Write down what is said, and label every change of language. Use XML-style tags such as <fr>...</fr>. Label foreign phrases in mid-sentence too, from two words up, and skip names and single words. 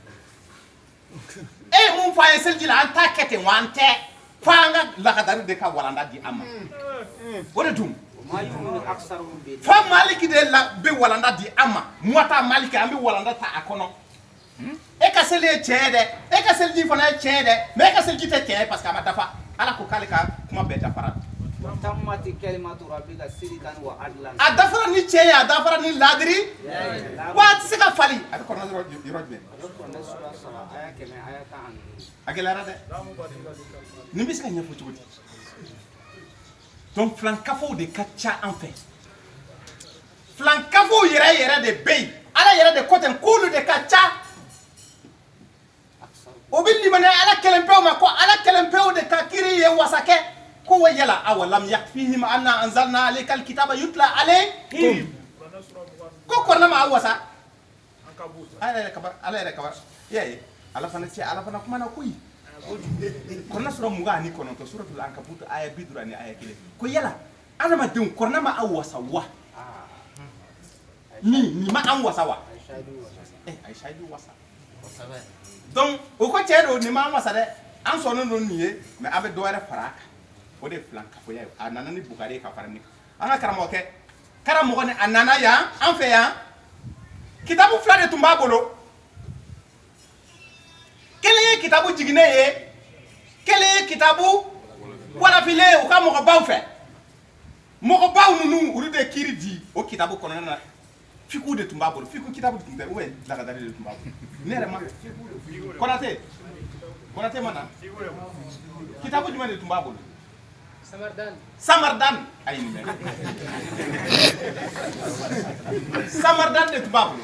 <bm>e ye mun fɔ an ye seliji la an t'a kɛ ten wa an tɛ fo an ka lakadari de ka walanda di an ma o de dun fo maliki de bɛ walanda di an ma mɔta maliki an bɛ walanda ta a kɔnɔ e ka seli ye tiɲɛ ye dɛ e ka seliji fana ye tiɲɛ ye dɛ mais e ka seliji tɛ tiɲɛ ye</bm> <fr>parce que</fr> <bm>a ma dafa ala ko k'ale ka kuma bɛɛ dafara</bm> <ar>تمت كلمت ربك صدقا وعدلا</ar> <bm>a dafara ni tiɲɛ ye a dafara ni laadiri wa a tɛ se ka fali a bɛ kɔrɔna yɔrɔ jumɛn a gɛlɛyara dɛ nin bɛ se ka ɲɛfɔ cogo di donc filankafow de ka ca an fɛ filankafow yɛrɛ de bɛ yen ala yɛrɛ de ko ten k'olu de ka ca o bɛ limaniya ala kɛlɛnpew ma ko ala kɛlɛnpew de ka kiri ye wasakɛ ko wa yala</bm> <ar>أولم يكفهم أنا أنزلنا عليك الكتاب يتلى عليهم</ar> <bm>ko Kuranɛ ma aw wasa ala yɛrɛ kaba ye ala fana cɛ ala fana kuma na koyi Kuranɛ sura 29 suratul ankabut aya 50 ni aya 1 ko yala adamadenw Kuranɛ ma aw wasa wa ni ma an wasa wa ay shaidu wasa donc o ko cɛ do ni ma an wasa dɛ an sɔnnen don nin ye mais a bɛ dɔ wɛrɛ fara a kan o de filan kafoya ye a nana ni Bukari ka fara ni an ka karamɔgɔ ni a nana yan an fɛ yan kitabu fila de tun b'a bolo kelen ye kitabu jiginnen ye kelen ye kitabu walafilen ye u ka mɔgɔbaw fɛ mɔgɔbaw ninnu olu de kiiri di o kitabu kɔnɔna na fiku de tun b'a bolo fiku kitabu tun tɛ</bm> <fr>ou bien</fr> <bm>lagadari de tun b'a bolo ne yɛrɛ ma Konate ma na kitabu jumɛn de tun b'a bolo Samardan ayi nin mɛn Samardan de tun b'a bolo</bm>